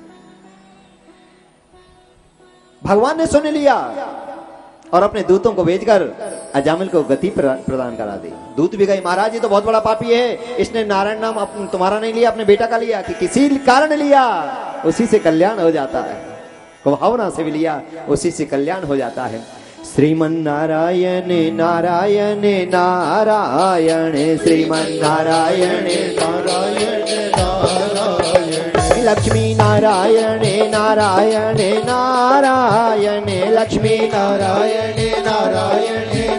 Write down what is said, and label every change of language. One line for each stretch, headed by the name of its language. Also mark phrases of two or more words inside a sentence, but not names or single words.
Hindi: भगवान ने सुन लिया और अपने दूतों को भेजकर अजामिल को गति प्रदान करा दी। दूत भी गए, महाराज ये तो बहुत बड़ा पापी है, इसने नारायण नाम तुम्हारा नहीं लिया, अपने बेटा का लिया। कि किसी कारण लिया उसी से कल्याण हो जाता है, भावना से भी लिया उसी से कल्याण हो जाता है। श्रीमन नारायण नारायण नारायण, श्रीमन नारायण नारायण नारायण, लक्ष्मी नारायण नारायण नारायण, लक्ष्मी नारायण नारायण